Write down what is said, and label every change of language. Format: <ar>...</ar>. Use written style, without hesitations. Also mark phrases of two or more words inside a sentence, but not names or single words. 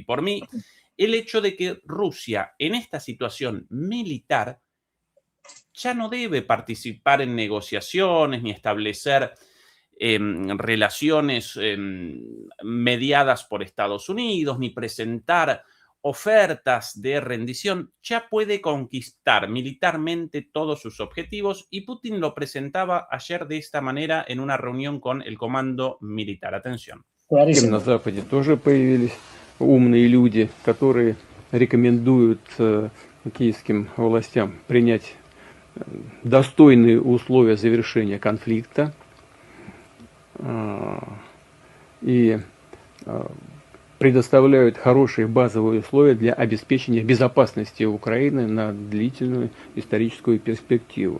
<es>por mí, el hecho de que Rusia, en esta situación militar, ya no debe participar en negociaciones ni establecer relaciones mediadas por Estados Unidos, ni presentar ofertas de rendición, ya puede conquistar militarmente todos sus objetivos, y Putin lo presentaba ayer de esta manera en una reunión con el comando militar. Atención.</es> <ru>На Западе тоже появились умные люди, которые рекомендуют киевским властям принять достойные условия завершения конфликта и предоставляют хорошие базовые условия для обеспечения безопасности Украины на длительную историческую перспективу.</ru>